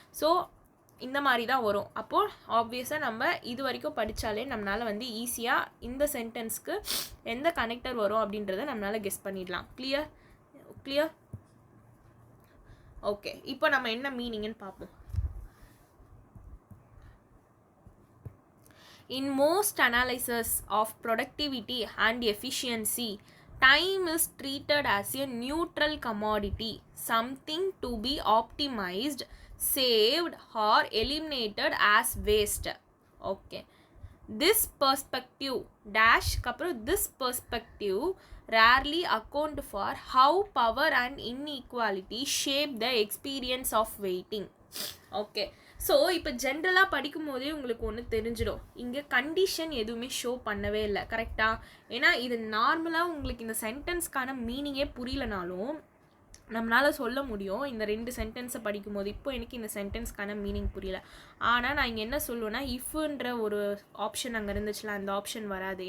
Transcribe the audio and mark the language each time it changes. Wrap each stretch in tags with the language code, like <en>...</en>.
<ta>So இந்த மாதிரி தான் வரும். அப்போது ஆப்வியஸாக நம்ம இது வரைக்கும் படித்தாலே நம்மளால் வந்து ஈஸியாக இந்த சென்டென்ஸ்க்கு எந்த கனெக்டர் வரும் அப்படின்றத நம்மளால் கெஸ் பண்ணிடலாம். கிளியர்? ஓகே, இப்போ நம்ம என்ன மீனிங்னு பார்ப்போம்.</ta> <en>In most analysis of productivity and efficiency, time is treated as a neutral commodity, something to be optimized, saved or eliminated as waste. Okay, this perspective dash this perspective rarely account for how power and inequality shape the experience of waiting.</en> <ta>Okay, so இப்போ ஜென்ரலாக படிக்கும் போதே உங்களுக்கு ஒன்று தெரிஞ்சிடும், இங்கே condition எதுவுமே show பண்ணவே இல்லை, கரெக்டாக? ஏன்னா இது நார்மலாக உங்களுக்கு இந்த சென்டென்ஸ்க்கான மீனிங்கே புரியலனாலும் நம்மளால் சொல்ல முடியும். இந்த 2 சென்டென்ஸை படிக்கும்போது இப்போ எனக்கு இந்த சென்டென்ஸ்க்கான மீனிங் புரியல, ஆனால் நான் இங்கே என்ன சொல்லுவேன்னா இஃப்ன்ற ஒரு ஆப்ஷன் அங்கே இருந்துச்சுல, அந்த ஆப்ஷன் வராது.</ta>